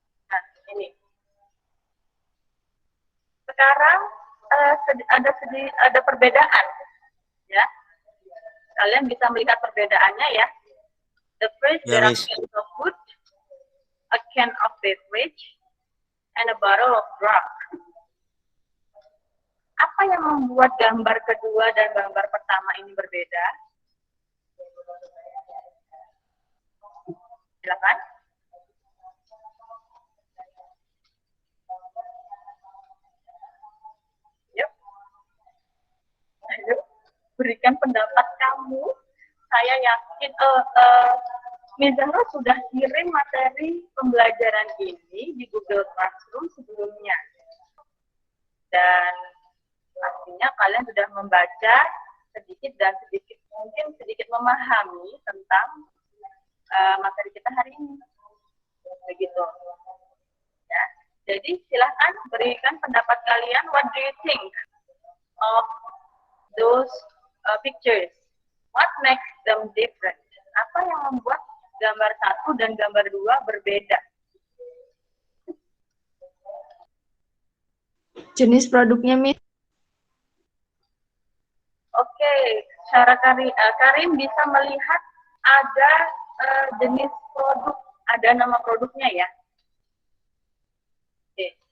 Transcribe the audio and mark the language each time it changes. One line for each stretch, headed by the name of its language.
Indonesian: Nah, ini. Sekarang ada perbedaan, ya. Kalian bisa melihat perbedaannya ya.
English: The first,
Indonesian: Ya,
English: there are Miss. cans of food, a can of beverage, and a bottle of drug.
Indonesian: Apa yang membuat gambar kedua dan gambar pertama ini berbeda? Silakan. Yuk. Ayo, berikan pendapat kamu. Saya yakin Miss Zahra sudah kirim materi pembelajaran ini di Google Classroom sebelumnya. Dan pastinya kalian sudah membaca sedikit dan mungkin sedikit memahami tentang materi kita hari ini. Begitu. Ya. Jadi silahkan berikan pendapat kalian.
English: What do you think of those pictures? What makes them different?
Indonesian: Apa yang membuat gambar 1 dan gambar 2 berbeda? Jenis produknya, Miss. Oke, cara Karin bisa melihat ada jenis produk, ada nama produknya ya. Oke.